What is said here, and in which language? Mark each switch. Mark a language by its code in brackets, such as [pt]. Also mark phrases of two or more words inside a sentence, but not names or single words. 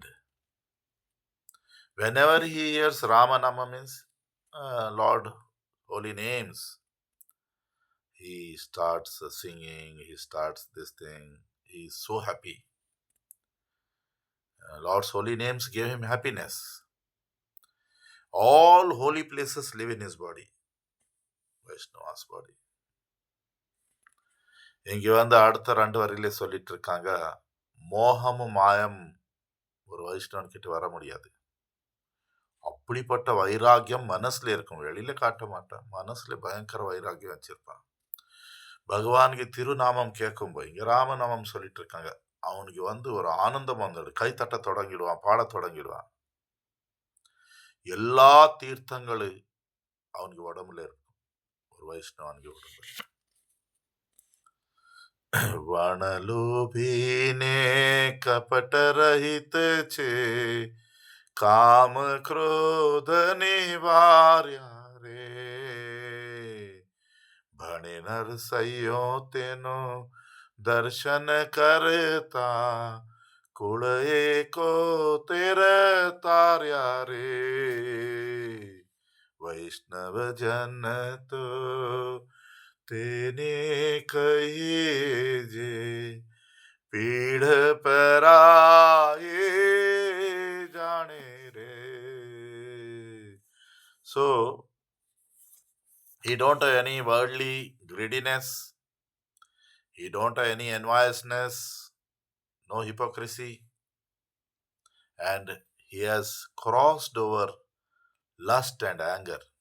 [en] Whenever he hears Ramanama means Lord, holy names, he starts singing, he starts this thing. He's so happy. Lord's holy names gave him happiness. All holy places live in his body, Vaishnava's body. [ta] இங்க வந்து அடுத்த 2 வரியிலே சொல்லிட்டு இருக்காங்க, மோகமும் மாயம் ஒரு வைஷ்ணவன் கிட்ட வர முடியாது. அப்படிப்பட்ட வைராக்கியம் மனசுல இருக்கும், வெளியில காட்ட மாட்டான். மனசுல பயங்கர வைராக்கியம் வச்சிருப்பான். பகவானுக்கு திருநாமம் கேட்கும்போது, இங்க ராமநாமம் சொல்லிட்டு இருக்காங்க, அவனுக்கு வந்து ஒரு ஆனந்தம் வந்துடும். கை தட்ட தொடங்கிடுவான், பாட தொடங்கிடுவான். எல்லா தீர்த்தங்களும் அவனுக்கு உடம்புல இருக்கும், ஒரு வைஷ்ணவனுக்கு உடம்புல. [gu] વણલોભીને કપટ રહિત છે, કામ ક્રોધ નિવાર્યા રે, ભણે નરસૈયો તેનો દર્શન કરતા, કુલ એકો તેર તાર્યા રે, વૈષ્ણવ જન તો તેને કહિએ જે, પીઢ પરાએ જાને રે. [en] So, he don't have any worldly greediness, he don't have any enviousness, no hypocrisy, and he has crossed over lust and anger.